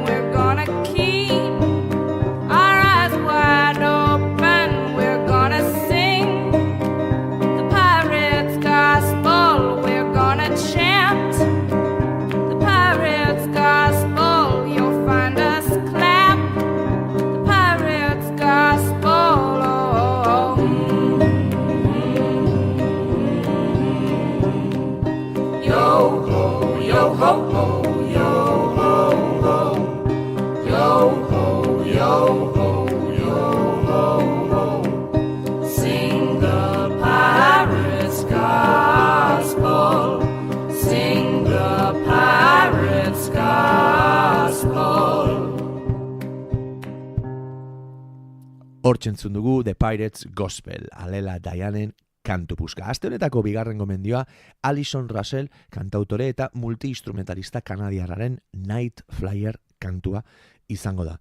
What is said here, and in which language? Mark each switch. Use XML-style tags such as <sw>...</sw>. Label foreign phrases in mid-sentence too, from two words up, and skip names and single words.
<en>We're gonna keep our eyes wide open. We're gonna sing the pirate's gospel. We're gonna chant the pirate's gospel. You'll find us clap the pirate's gospel. Yo ho, yo ho ho, yo ho ho. Yo ho, yo ho, yo ho ho. Sing the pirate's gospel. Sing the pirate's gospel.</en> <eu>Hortxe entzun dugu The Pirates Gospel, Alela Dianen kantu puska. Aste honetako bigarren gomendioa Alison Russell kantautore eta multi-instrumentalista kanadiarraren Night Flyer kantua izango da.</eu>